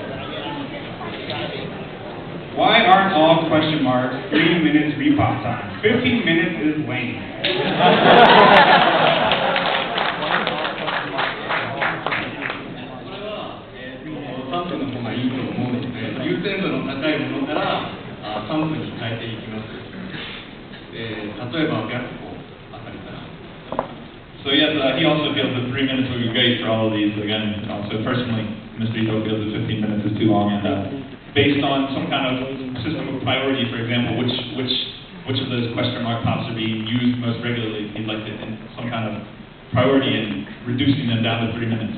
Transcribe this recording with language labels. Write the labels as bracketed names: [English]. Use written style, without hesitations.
[English] Why aren't all question marks 3 minutes repop time? 15 minutes is lame. [Japanese] 3分の方がいいと思うので、優先度の高いものから3分に変えていきます。例えば白鵬あたりから。 [English] So yes, he also feels that 3 minutes would be great for all of these. Again, also personally, Mr. Ito feels that 15 minutes is too long, and based on some kind of system of priority, for example, which of those question mark pops are being used most regularly, he'd like to in some kind of priority in reducing them down to 3 minutes.